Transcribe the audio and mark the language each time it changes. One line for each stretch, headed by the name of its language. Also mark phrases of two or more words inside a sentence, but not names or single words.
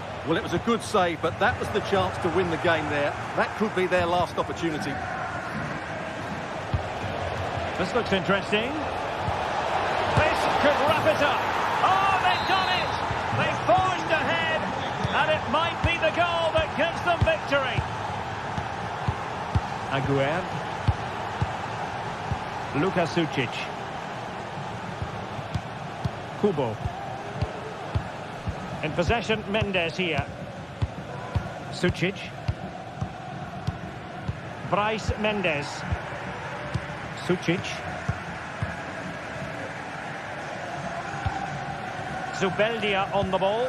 English: Well, it was a good save, but that was the chance to win the game there. That could be their last opportunity. This looks interesting. This could wrap it up. Oh, they've done it! They've forged ahead, and it might be the goal that gives them victory. Aguerd. Luka Sucic. Kubo. In possession, Mendes here. Sucic. Bryce Mendes. Sucic. Zubeldia on the ball.